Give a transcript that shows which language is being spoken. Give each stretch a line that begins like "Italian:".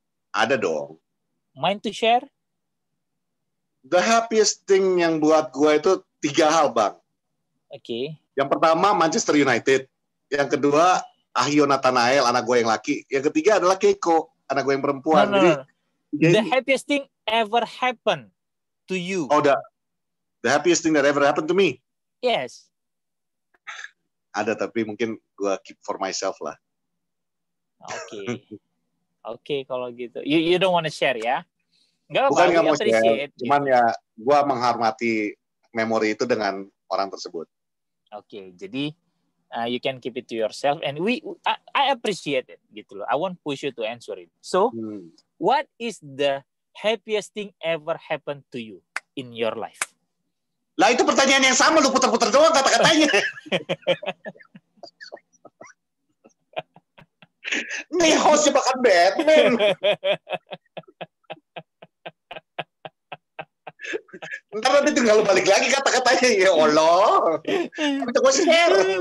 Indonesian: Ada dong.
English: Mind to share? The happiest thing
Indonesian: yang buat gue itu 3 hal, Bang. Oke. Yang pertama Manchester United. Yang kedua Ahio Nathanael, anak gue yang laki. Yang ketiga adalah Keiko, anak gue yang perempuan.
English: No. The happiest thing ever happened to you. Oh, the happiest thing that ever happened to me. Yes.
Indonesian: Ada, tapi mungkin gue
English: keep for myself
Indonesian: lah. Oke, kalau gitu.
English: You don't want to share ya?
Indonesian: Bukan nggak mau share, cuman ya gue menghormati memori itu dengan orang tersebut.
English: Oke, jadi you can keep it to yourself, and I appreciate it
Indonesian: gitu loh.
English: I won't push you to answer it. So, what is the happiest thing ever happened to you in your life?
Indonesian: Lah itu pertanyaan yang sama, lu putar-putar doang kata-katanya. Nih hostnya bahkan Batman. Ntar nanti tinggal balik lagi kata-katanya. Ya Allah. Kita gue share.